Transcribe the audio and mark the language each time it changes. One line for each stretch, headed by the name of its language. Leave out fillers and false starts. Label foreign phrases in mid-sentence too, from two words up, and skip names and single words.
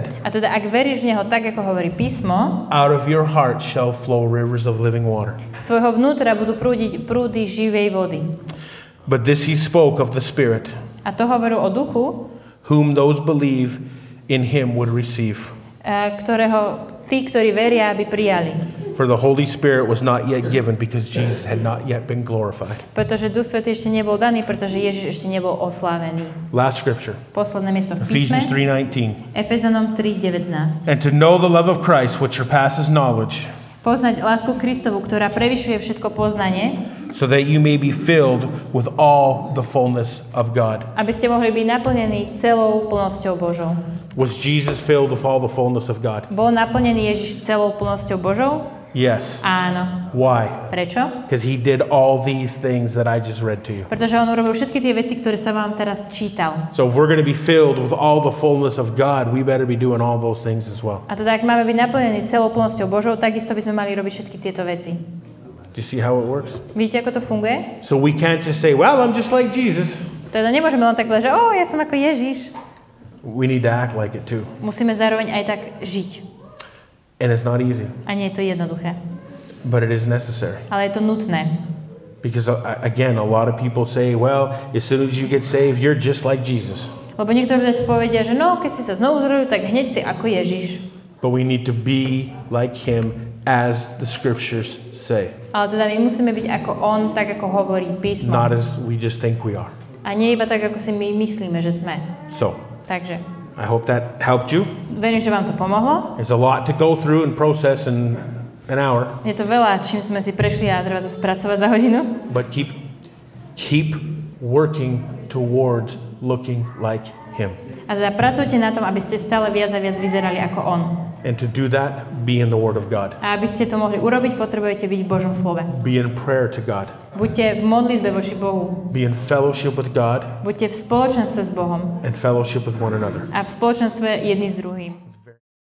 Slovak: A teda ak veríš v Neho tak, ako hovorí písmo,
English: out of your heart shall flow rivers of living water.
Slovak: z tvojho vnútra budú prúdiť prúdy živej vody.
English: But this he spoke of the Spirit,
Slovak: A to hovoril o duchu,
English: whom those believe in him would receive.
Slovak: ktorého tí, ktorí veria, aby prijali.
English: For the Holy Spirit was not yet given because Jesus had not yet been glorified.
Slovak: Pretože Duch Svätý ešte nebol daný, pretože Ježiš ešte nebol oslávený.
English: Last scripture.
Slovak: Posledné miesto v písme.
English: Ephesians 3:19.
Slovak: Efezanom 3:19.
English: And to know the love of Christ which surpasses knowledge,
Slovak: Poznať lásku Kristovu, ktorá prevyšuje všetko poznanie,
English: so that you may be filled with all the fullness of God.
Slovak: aby ste mohli byť naplnení celou plnosťou Božou.
English: Was Jesus filled with all the fullness of God?
Slovak: Bol naplnený Ježiš celou plnosťou Božou?
English: Yes.
Slovak: Áno.
English: Why?
Slovak: Prečo?
English: Because he did all these things that I just read to you.
Slovak: Pretože on urobil všetky tie veci, ktoré sa vám teraz čítal.
English: So if we're going to be filled with all the fullness of God, we better be doing all those things as well.
Slovak: A teda, ak máme byť naplnení celou plnosťou Božou, takisto by sme mali robiť všetky tieto veci.
English: Do you see how it works?
Slovak: Vidíte, ako to funguje?
English: So we can't just say, well, I'm just like Jesus.
Slovak: Teda nemôžeme len tak povedať, že ja som ako Ježiš.
English: We need to act like it too.
Slovak: Musíme zároveň aj tak žiť.
English: And it's not easy,
Slovak: A nie je to jednoduché.
English: but it is necessary.
Slovak: Ale je to nutné.
English: Because again, a lot of people say, well, as soon as you get saved, you're just like Jesus.
Slovak: Lebo niektorí ľudia povedia, že keď si sa znovu zrodujú, tak hneď si ako Ježiš.
English: But we need to be like him as the scriptures say.
Slovak: Ale teda my musíme byť ako on, tak ako hovorí písmo.
English: Not as we just think we are.
Slovak: A nie iba tak, ako si my myslíme, že sme.
English: So,
Slovak: Takže
English: I hope that helped you.
Slovak: verím, že vám to pomohlo.
English: There's a lot to go through and process in an hour.
Slovak: Je to veľa, čím sme si prešli a treba to spracovať za hodinu.
English: But keep working towards looking like him.
Slovak: A teda pracujte na tom, aby ste stále viac a viac vyzerali ako on.
English: And to do that, be in the Word of God.
Slovak: A aby ste to mohli urobiť, potrebujete byť v Božom slove.
English: Be in prayer to God.
Slovak: Buďte v modlitbe voči Bohu.
English: Be in fellowship with God
Slovak: Buďte v spoločenstve s Bohom
English: and fellowship with one another.
Slovak: a v spoločenstve jedni s druhým.